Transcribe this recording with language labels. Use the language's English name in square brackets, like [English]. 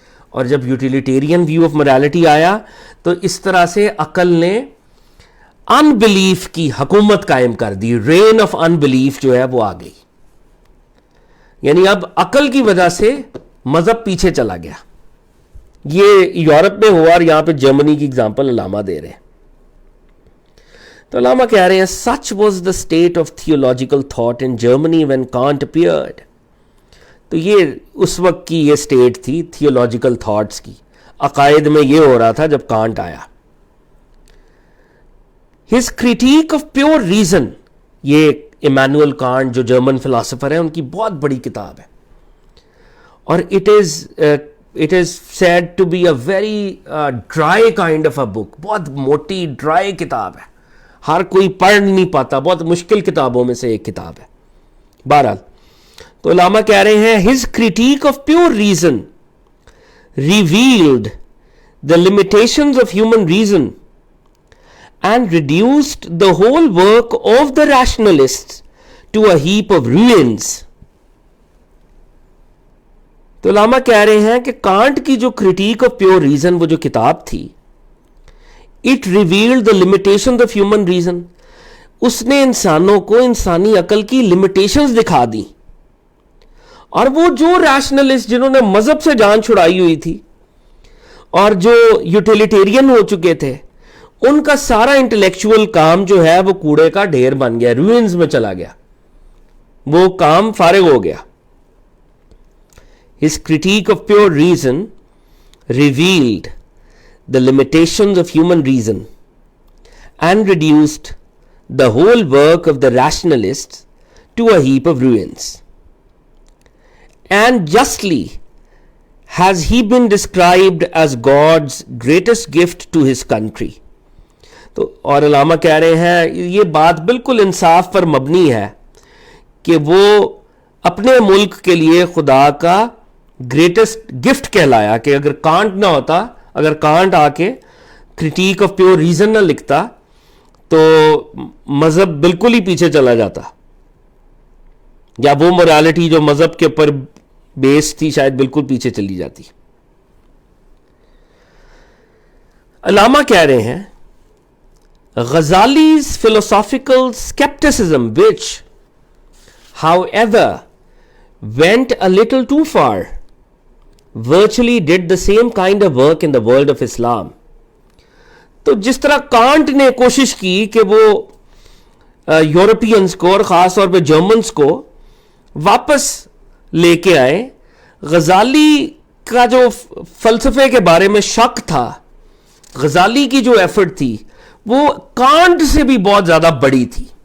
[Urdu] اور جب utilitarian view of morality آیا تو اس طرح سے عقل نے ان بلیف کی حکومت قائم کر دی. رین آف ان بلیف جو ہے وہ آ گئی، یعنی اب عقل کی وجہ سے مذہب پیچھے چلا گیا. یہ یورپ میں ہوا اور یہاں پہ جرمنی کی اگزامپل علامہ دے رہے ہیں. تو علامہ کہہ رہے ہیں [English] such was the state of theological thought in Germany when Kant appeared. [Urdu] تو یہ اس وقت کی یہ سٹیٹ تھی تھیولوجیکل تھاٹس کی، عقائد میں یہ ہو رہا تھا جب کانٹ آیا. [English] His critique of pure reason، [Urdu] یہ ایمانوئل کانٹ جو جرمن فلاسفر ہیں ان کی بہت بڑی کتاب ہے، اور [English] it is said to be a very dry kind of a book. [Urdu] بہت موٹی ڈرائی کتاب ہے، ہر کوئی پڑھ نہیں پاتا، بہت مشکل کتابوں میں سے ایک کتاب ہے. بہرحال تو علامہ کہہ رہے ہیں [English] his critique of pure reason revealed the limitations of human reason and reduced the whole work of the rationalists to a heap of ruins. [Urdu] تو علامہ کہہ رہے ہیں کہ کانٹ کی جو critique of pure reason، وہ جو کتاب تھی، [English] it revealed the limitations of human reason، [Urdu] اس نے انسانوں کو انسانی عقل کی لمیٹیشنز دکھا دی. اور وہ جو ریشنلسٹ جنہوں نے مذہب سے جان چھڑائی ہوئی تھی اور جو یوٹیلیٹیرین ہو چکے تھے، ان کا سارا انٹلیکچوئل کام جو ہے وہ کوڑے کا ڈھیر بن گیا, روئنز میں چلا گیا, وہ کام فارغ ہو گیا. [English] His critique of pure reason revealed the limitations of human reason and reduced the whole work of the rationalists to a heap of ruins. And justly has he been described as God's greatest gift to his country. [Urdu] تو اور علامہ کہہ رہے ہیں یہ بات بالکل انصاف پر مبنی ہے کہ وہ اپنے ملک کے لیے خدا کا گریٹسٹ گفٹ کہلایا, کہ اگر کانٹ نہ ہوتا, اگر کانٹ آ کے کرٹیک آف پیور ریزن نہ لکھتا تو مذہب بالکل ہی پیچھے چلا جاتا, یا وہ موریلٹی جو مذہب کے اوپر بیس تھی شاید بالکل پیچھے چلی جاتی. علامہ کہہ رہے ہیں [English] Ghazali's philosophical skepticism, which however went a little too far, virtually did the same kind of work in the world of Islam. [Urdu] تو جس طرح کانٹ نے کوشش کی کہ وہ یورپینز کو اور خاص طور پہ جرمنز کو واپس لے کے آئے, غزالی کا جو فلسفے کے بارے میں شک تھا, غزالی کی جو ایفرٹ تھی وہ کانٹ سے بھی بہت زیادہ بڑی تھی.